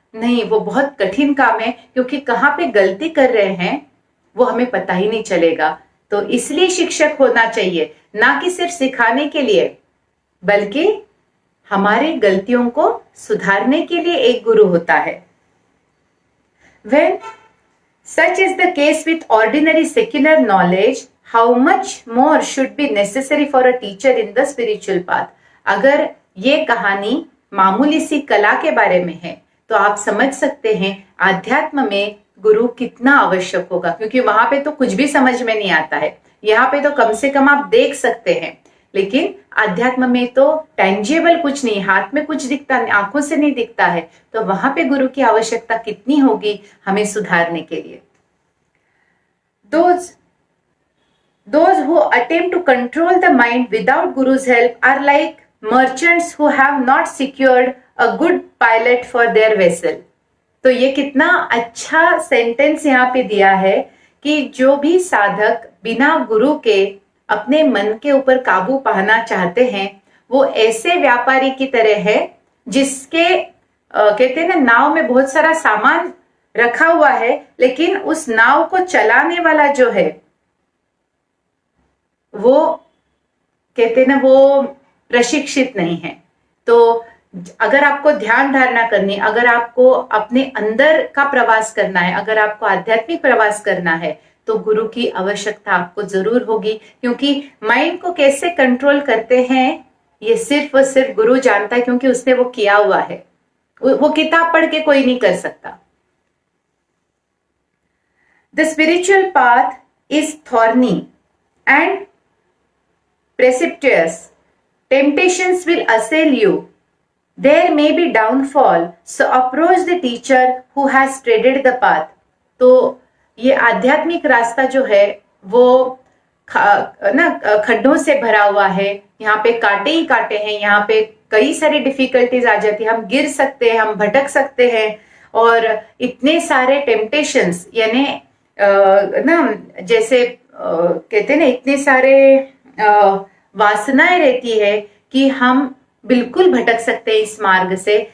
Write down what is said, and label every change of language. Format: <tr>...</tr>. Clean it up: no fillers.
<hi>नहीं, वो बहुत कठिन काम है, क्योंकि कहाँ पे गलती कर रहे हैं वो हमें पता ही नहीं चलेगा। तो इसलिए शिक्षक होना चाहिए, ना कि सिर्फ सिखाने के लिए, बल्कि हमारी गलतियों को सुधारने के लिए एक गुरु होता है।</hi> <en>When such is the case with ordinary secular knowledge, how much more should be necessary for a teacher in the spiritual path?</en> <hi>अगर ये कहानी मामूली सी कला के बारे में है, तो आप समझ सकते हैं आध्यात्म में गुरु कितना आवश्यक होगा, क्योंकि वहां पे तो कुछ भी समझ में नहीं आता है। यहाँ पे तो कम से कम आप देख सकते हैं, लेकिन आध्यात्म में तो टेंजिबल कुछ नहीं, हाथ में कुछ दिखता नहीं, आंखों से नहीं दिखता है। तो वहां पे गुरु की आवश्यकता कितनी होगी हमें सुधारने के लिए।</hi> <en>Those who attempt to control the mind without Guru's help are like merchants who have not secured a good pilot for their vessel.</en> <hi>तो ये कितना अच्छा सेंटेंस यहाँ पे दिया है कि जो भी साधक बिना गुरु के अपने मन के ऊपर काबू पाना चाहते हैं, वो ऐसे व्यापारी की तरह है जिसके कहते हैं ना, नाव में बहुत सारा सामान रखा हुआ है, लेकिन उस नाव को चलाने वाला जो है वो कहते हैं ना, वो प्रशिक्षित नहीं है। तो अगर आपको ध्यान धारणा करनी, अगर आपको अपने अंदर का प्रवास करना है, अगर आपको आध्यात्मिक प्रवास करना है, तो गुरु की आवश्यकता आपको जरूर होगी। क्योंकि माइंड को कैसे कंट्रोल करते हैं ये सिर्फ और सिर्फ गुरु जानता है, क्योंकि उसने वो किया हुआ है। वो किताब पढ़ के कोई नहीं कर सकता।</hi> <en>The spiritual path is thorny and precipitous. Temptations will assail you. There may be downfall. So approach the teacher who has treaded the path.</en> <hi>तो ये आध्यात्मिक रास्ता जो है वो खड्डों से भरा हुआ है। यहाँ पे कांटे ही कांटे हैं, यहाँ पे कई सारी डिफिकल्टीज आ जाती है, हम गिर सकते हैं, हम भटक सकते हैं, और इतने सारे टेम्पटेशंस, यानी जैसे कहते हैं ना, इतने सारे वासनाएं रहती है कि हम बिल्कुल भटक सकते हैं इस मार्ग से।</hi>